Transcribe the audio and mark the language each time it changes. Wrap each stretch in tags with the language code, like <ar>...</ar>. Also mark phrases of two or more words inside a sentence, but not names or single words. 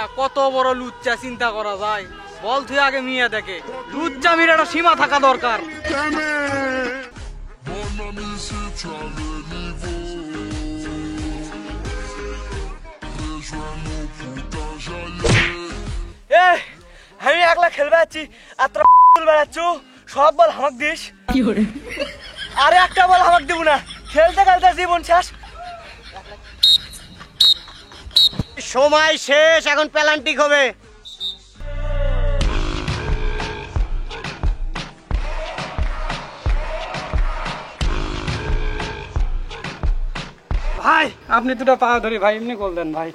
<bn>কত বড় লুচ্চা চিন্তা করা যায়। বল তুই আগে মিয়া দেখে, লুচ্চা মির একটা সীমা থাকা দরকার।</bn> <fr>Mon ami, si tu as le niveau, rejoins-nous pour t'enjailler.</fr> <bn>আমি একলা খেলবে যাচ্ছি আর তোরা বেড়াচ্ছ, সব বল হামাক দিস। আরে একটা বল হামাক দিব না, খেলতে খেলতে জীবন শেষ। সময় শেষ, এখন পেনাল্টি হবে। ভাই আপনি দুটো পা ধরি ভাই, এমনি গোল দেন ভাই।</bn>